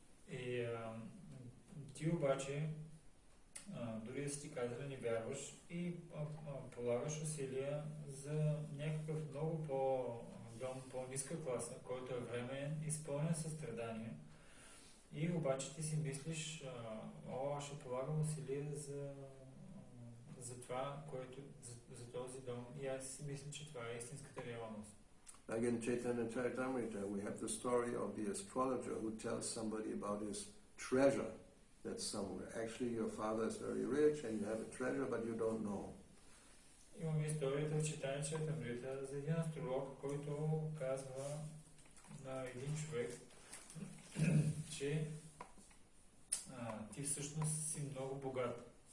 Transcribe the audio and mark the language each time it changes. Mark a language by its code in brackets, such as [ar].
[bg] И ти обаче, дори да си ти казали, не вярваш и полагаш усилия за някакъв много по-дом, по-ниска класа, който е временен, изпълнен със страдания. И обаче ти си мислиш, аз ще полагам усилия за това, за този дом. И аз си мисля, че това е истинската реалност. [en] Like in Chaitanya Charitamrita, we have the story of the astrologer who tells somebody about his treasure that's somewhere. Actually, your father is very rich and you have a treasure, but you don't know. [bg] Имаме историята в читание Чайтамрита за един астролог, който казва на един човек, че ти всъщност си много богат.